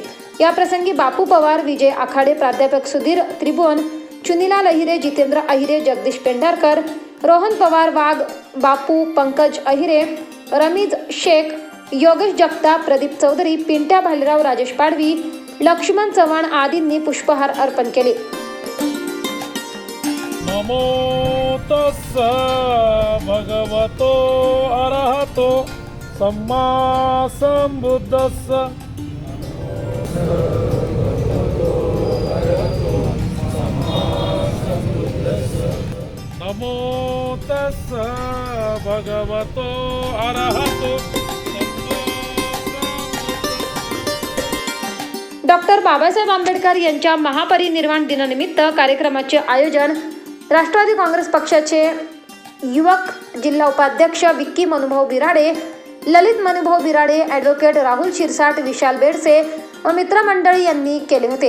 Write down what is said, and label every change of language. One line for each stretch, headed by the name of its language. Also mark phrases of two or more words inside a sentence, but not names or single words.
Marathi: या प्रसंगी बापू पवार, विजय आखाडे, प्राध्यापक सुधीर त्रिभुवन, चुनीलाल अहिरे, जितेंद्र अहिरे, जगदीश पेंढारकर, रोहन पवार, वाघ बापू, पंकज अहिरे, रमीज शेख, योगेश जगताप, प्रदीप चौधरी, पिंट्या भालेराव, राजेश पाडवी, लक्ष्मण चव्हाण आदींनी पुष्पहार अर्पण केले।
Pali: नमो तस्स भगवतो अरहतो सम्मा संबुद्धस्स नमो तस्स भगवतो अरहतो।
Marathi: डॉक्टर बाबासाहेब आंबेडकर यांच्या महापरिनिर्वाण दिनानिमित्त कार्यक्रमाचे आयोजन राष्ट्रवादी काँग्रेस पक्षाचे युवक जिल्हा उपाध्यक्ष विक्की मनुभाऊ बिराडे, ललित मनुभाऊ बिराडे, ॲडव्होकेट राहुल शिरसाट, विशाल बेडसे व मित्रमंडळी यांनी केले होते।